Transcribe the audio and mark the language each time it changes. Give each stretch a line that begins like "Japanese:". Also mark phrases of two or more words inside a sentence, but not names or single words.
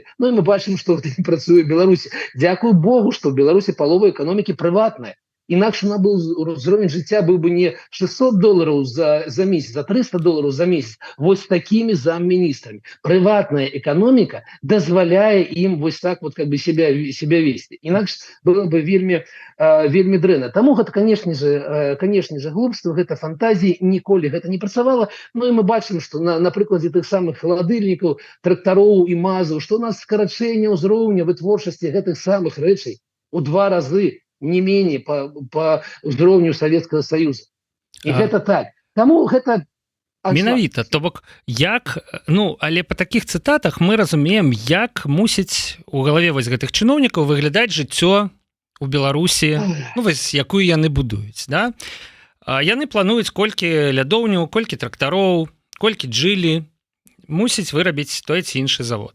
Belarusian: Ну і мы бачым, што гэта не працуе ў Беларусі. Дзякуй Богу, што ў Беларусі палова эканомікі прыватная. Інакш ўзровень жыцця быў бы не $600 за месяц, за $300 за месяц. Вось такімі замміністрамі. Прыватная эканоміка дазваляе ім вось так
Russian: вот как бы себя
Belarusian: весці. Інакш было бы вельмі дрэнна. Таму гэта, канешне же, глупства, гэта фантазіі, ніколі гэта не працавала. Ну і мы бачым, што на прыкладзе тых самых халадыльнікаў, трактароў і мазаў, што у нас скарачэнне ўзроўня вытворчасці гэтых самых рэчай у 2 разы
Russian: не менее по
Belarusian: ўзроўню Советского Союза. І гэта так. Таму гэта менавіта, то бок як, ну, але по таких цытатах мы разумеем, як мусіць у галаве вось гэтых чыноўнікаў выглядаць жыццё у Беларусі, ну, вось якую яны будуюць, да? Яны плануюць колькі лядоўняў, колькі трактароў, колькі джылі, мусіць вырабіць той ці іншы завод.